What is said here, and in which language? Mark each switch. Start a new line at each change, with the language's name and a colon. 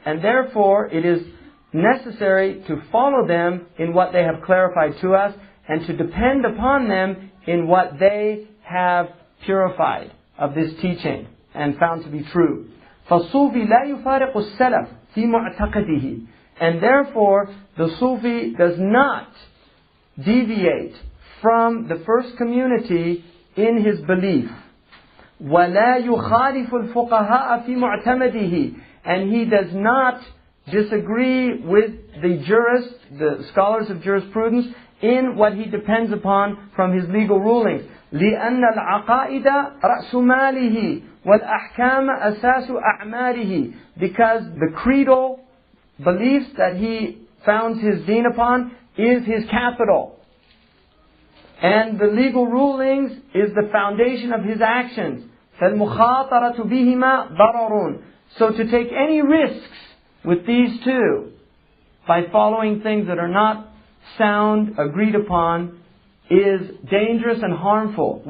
English: And therefore it is necessary to follow them in what they have clarified to us and to depend upon them in what they have purified of this teaching and found to be true.
Arabic: فَالصُّوفِي لَا يُفَارِقُ السَّلَفِ فِي مُعْتَقَدِهِ.
English: And therefore, the Sufi does not deviate from the first community in his belief.
Arabic: وَلَا يُخَالِفُ الْفُقَهَاءَ فِي مُعْتَمَدِهِ.
English: And he does not disagree with the jurists, the scholars of jurisprudence, in what he depends upon from his legal rulings.
Arabic: لأن العقائد رأس ماله والأحكام أساس أعماله.
English: Because the creedal beliefs that he founds his deen upon is his capital. And the legal rulings is the foundation of his actions.
Arabic: فالمخاطرة بهما ضرر.
English: So to take any risks with these two, by following things that are not sound, agreed upon, is dangerous and harmful.